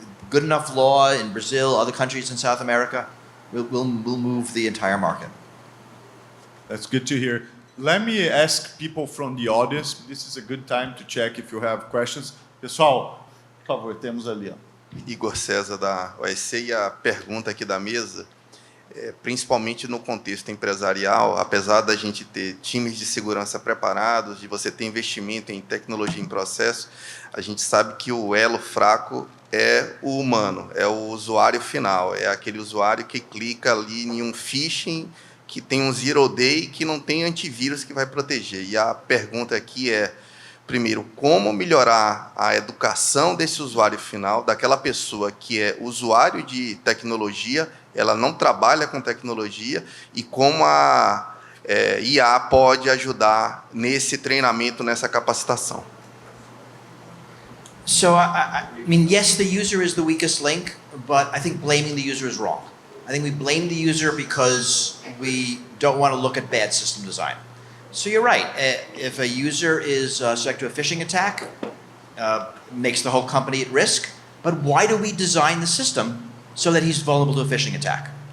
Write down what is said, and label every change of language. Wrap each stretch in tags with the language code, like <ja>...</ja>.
<en>Good enough law in Brazil, other countries in South America, will move the entire market. That's good to hear. Let me ask people from the audience. This is a good time to check if you have questions.</en> <pt>Pessoal, por favor, temos ali, ó. Igor César da OSC, e a pergunta aqui da mesa, principalmente no contexto empresarial, apesar da gente ter times de segurança preparados, de você ter investimento em tecnologia em processo, a gente sabe que o elo fraco é o humano, é o usuário final, é aquele usuário que clica ali em um phishing que tem um zero day que não tem antivírus que vai proteger. E a pergunta aqui é, primeiro, como melhorar a educação desse usuário final, daquela pessoa que é usuário de tecnologia, ela não trabalha com tecnologia, e como a IA pode ajudar nesse treinamento, nessa capacitação.</pt> <en>So, I mean, yes, the user is the weakest link, but I think blaming the user is wrong. I think we blame the user because we don't want to look at bad system design. So you're right. If a user is subject to a phishing attack, makes the whole company at risk, but why do we design the system so that he's vulnerable to a phishing attack?</en>